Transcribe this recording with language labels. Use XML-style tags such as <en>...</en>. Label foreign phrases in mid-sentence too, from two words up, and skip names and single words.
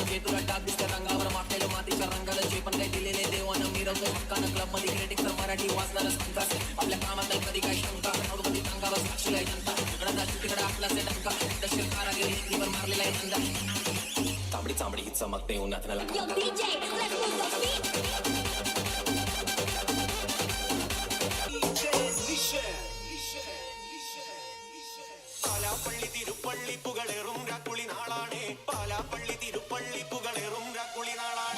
<mr>जे तुला डाग दिसते रंगावर माखलेलं मातीच्या रंगाला जे पण काही दिलेले देवानं मिरवतोय हक्कानं. क्लब मध्ये क्रिटिक तर मराठी वाचणार संकास आपल्या कामात नाही कधी काही शंका. मध्ये अंगावर साक्षी आहे जनता तिकडं जास्त तिकडं आपला से डंका दशक कारागिरी इकडीवर मारलेला आहे धंदा. तांबडी चांबडी चमकते उन्हात</mr> <ml>പാലാപ്പള്ളി തിരുപ്പള്ളി പുകളേറും രാക്കുളി നാളാണേ. പാലാപ്പള്ളി തിരുപ്പള്ളി പുകളേറും രാക്കുളി നാളാണേ.</ml>